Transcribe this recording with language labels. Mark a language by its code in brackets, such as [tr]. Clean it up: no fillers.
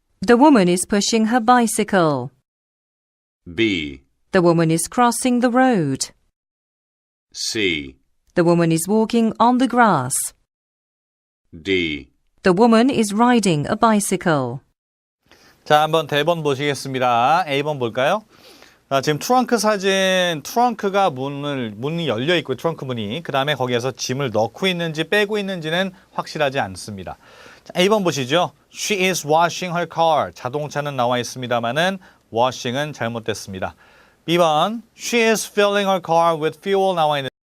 [en] The woman is pushing her bicycle. B, The woman is crossing the road. C, The woman is walking on the grass. D. The woman is riding a bicycle. [ko] 자, 한번 대본 보시겠습니다. A번 볼까요? 지금 트렁크 사진, 트렁크가 문이 열려 있고 트렁크 문이 그 다음에 거기에서 짐을 넣고 있는지 빼고 있는지는 확실하지 않습니다. 자, A번 보시죠. [en] She is washing her car. [ko] 자동차는 나와 있습니다만은 washing은 잘못됐습니다. B번 [en] She is filling her car with fuel [ko] 나와 있는